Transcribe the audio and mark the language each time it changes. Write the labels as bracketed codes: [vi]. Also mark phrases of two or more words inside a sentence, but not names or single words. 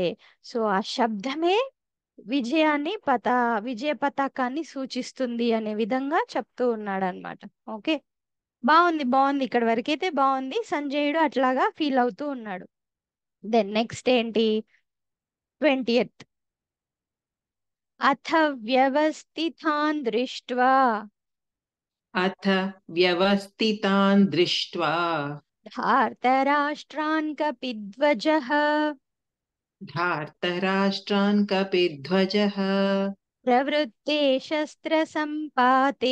[te] సో ఆ శబ్దమే విజయాన్ని విజయ పతాకాన్ని సూచిస్తుంది అనే విధంగా చెప్తూ ఉన్నాడు అనమాట. ఓకే, బాగుంది బాగుంది, ఇక్కడ వరకైతే బాగుంది. సంజయుడు అట్లాగా ఫీల్ అవుతూ ఉన్నాడు. [en] then next [te] ఏంటి, 20th. [sa] अथ व्यवस्थितान् दृष्ट्वा अथ व्यवस्थितान् दृष्ट्वा धार्तराष्ट्रान् कपिध्वजः धार्तराष्ट्रान् कपिध्वजः प्रवृत्ते शस्त्रसम्पाते